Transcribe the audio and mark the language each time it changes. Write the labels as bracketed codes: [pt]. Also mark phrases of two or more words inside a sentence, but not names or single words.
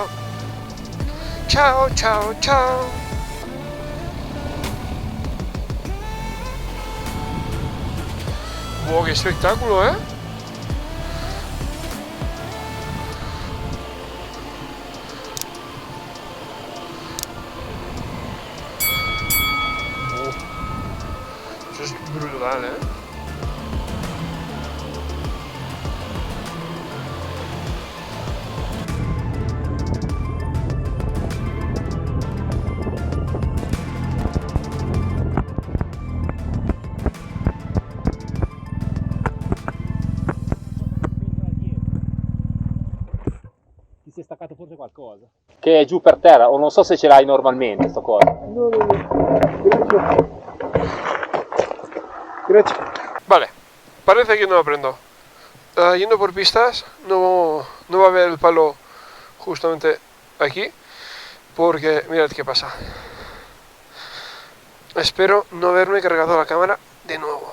[es] Chao, chao, chao. ¡Wow, qué espectáculo, eh! Eso es brutal, eh. [it] Si è staccato forse qualcosa. Che è giù per terra, o non so se ce l'hai normalmente sto cosa. [es] No. Gracias. Vale, parece que no aprendo. Yendo por pistas, no va a haber el palo justamente aquí, porque mirad qué pasa. Espero no haberme cargado la cámara de nuevo.